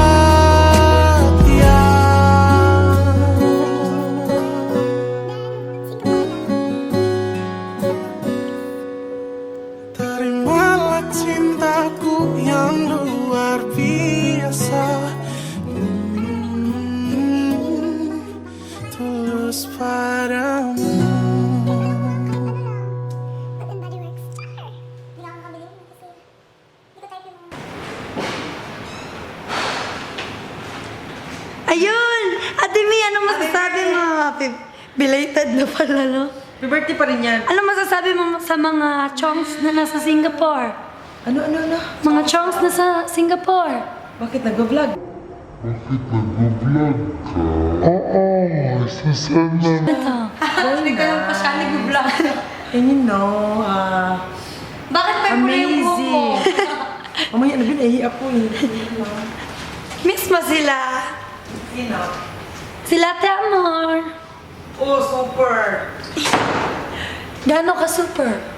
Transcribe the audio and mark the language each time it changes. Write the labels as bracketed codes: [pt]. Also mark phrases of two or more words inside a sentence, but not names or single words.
[id] Terimalah cintaku yang luar biasa. Tulus padamu. [tl] Ayun! Ate Mi, ano masasabi mo? [en] Happy belated [tl] na pala, no? Birthday pa rin yan. Ano masasabi mo sa mga chongs na nasa Singapore? Ano? Mga chongs na sa Singapore. Bakit nag-vlog? Ito. Hindi ka lang pa siya nag-vlog. [en] And you know, [tl] Bakit may pula yung buhok mo? amazing. Mamaya na binahi ako eh. Miss mo sila. Sino? Sila Ate Amor. Oh, super! Gano'n ka super?